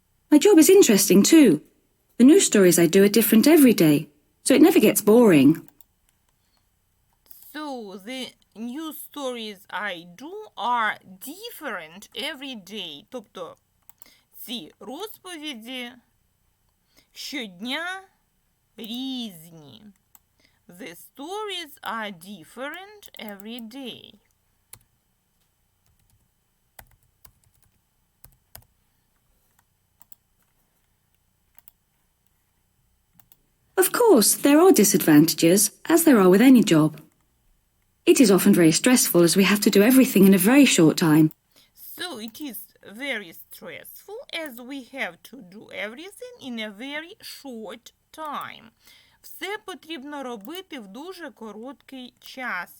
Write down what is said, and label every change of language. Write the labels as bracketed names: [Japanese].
[English] My job is interesting too. The news stories I do are different every day, so it never gets boring. So the news stories I do are different every day. [Ukrainian] Тобто ці розповіді щодня різні. [English] The stories are different every day. Of course, there are disadvantages, as there are with any job. It is often very stressful as we have to do everything in a very short time. So it is very stressful as we have to do everything in a very short time. [Ukrainian] Все потрібно робити в дуже короткий час.